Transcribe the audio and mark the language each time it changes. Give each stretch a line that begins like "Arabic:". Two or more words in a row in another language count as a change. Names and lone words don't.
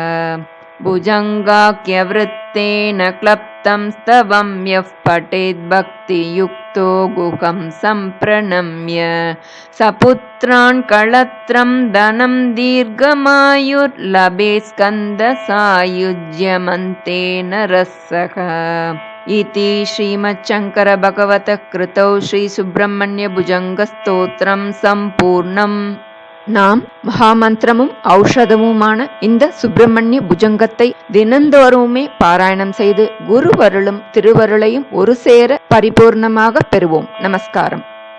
Sanskrit: भुजङ्गाख्यवृत्तेन क्लप्तं स्तवं यः पठेद्भक्तियुक्तो गुहं सम्प्रणम्य सपुत्रान् कळत्रं धनं दीर्घमायुर्लभेत् स्कन्दसायुज्यमन्तेन रसः इति श्रीमच्छङ्करभगवतः कृतौ श्रीसुब्रह्मण्य भुजङ्गस्तोत्रं सम्पूर्णम्.
Tamil: நாம் மகாமந்திரமும் ஔஷதமுமான இந்த சுப்பிரமணிய புஜங்கத்தை தினந்தோறுமே பாராயணம் செய்து குருவருளும் திருவருளையும் ஒரு சேர பரிபூர்ணமாக பெறுவோம். நமஸ்காரம்.